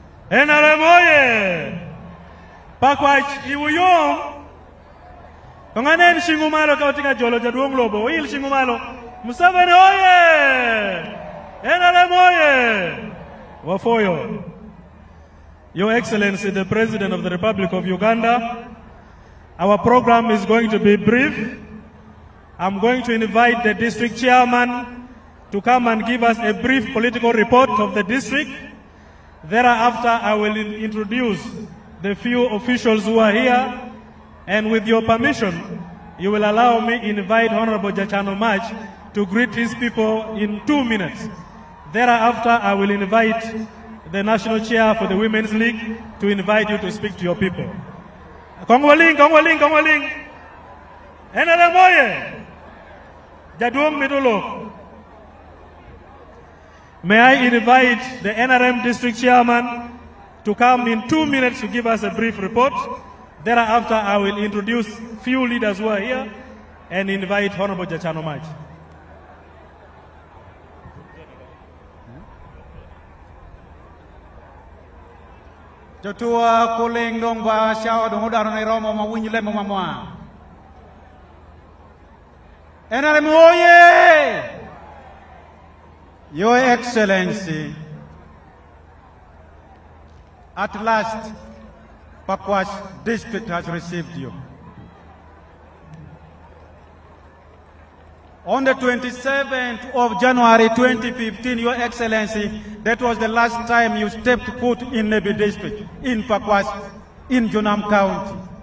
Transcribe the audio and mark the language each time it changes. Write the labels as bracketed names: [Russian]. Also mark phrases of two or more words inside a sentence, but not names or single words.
[Alur] NRM oye! Pakwach iwuyom! Konganen shingumalo kautika jolo jaduong lobo. Il shingumalo. Museveni oye! NRM oye! Wafoyo. [English] Your Excellency, the President of the Republic of Uganda, our program is going to be brief. I'm going to invite the district chairman to come and give us a brief political report of the district. Thereafter, I will introduce the few officials who are here, and with your permission, you will allow me invite Honorable Jachano Mach to greet his people in 2 minutes. Thereafter, I will invite the National Chair for the Women's League to invite you to speak to your people. [Alur] Kongwaling, Kongwaling, Kongwaling. NRM oye! Jaduong Midulo. [English] May I invite the NRM District Chairman to come in 2 minutes to give us a brief report. Thereafter, I will introduce few leaders who are here and invite Honorable Jachano Mach. [Alur] Jotua kuling dong ba siao dong udar na romo mawinyo le mamamwa. NRM oye! [English] Your Excellency, at last, Pakwach district has received you. On the 27th of January 2015, Your Excellency, that was the last time you stepped foot in Nebi district, in Pakwach, in Junam County.